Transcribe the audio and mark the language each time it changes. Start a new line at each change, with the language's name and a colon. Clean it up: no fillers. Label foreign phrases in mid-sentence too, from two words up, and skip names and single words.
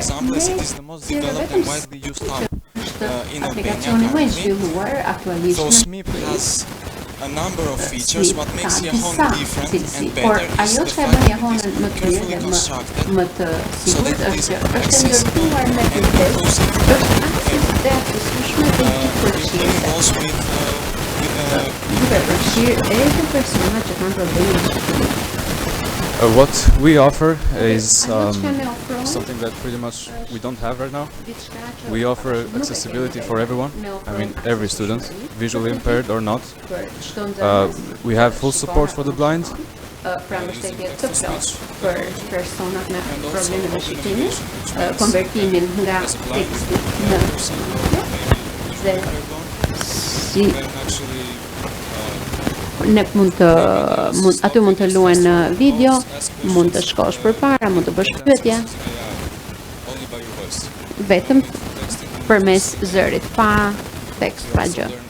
Albanian: aplikacioni më i zhvilluar aktualisht në SMIP ka disa cilësi, por ajo që e bën Yahoo-n më të mirë dhe më të sigurt është që është ndërtuar me kujdes, është akses dhe aksesueshme dhe gjithëpërfshirëse. Duke përfshirë edhe persona që kanë probleme me shikimin.
English: What we offer is something that pretty much we don't have right now. We offer accessibility for everyone, I mean every student, visually impaired or not. We have full support for the blind.
Albanian: Pra mbështetje të plotë për personat me probleme me shikimin, konvertimin nga teksti në dhe si ne aty mund të luajnë në video, mund të shkosh përpara, mund të bësh pyetje vetëm përmes zërit, pa tekst, pa gjë.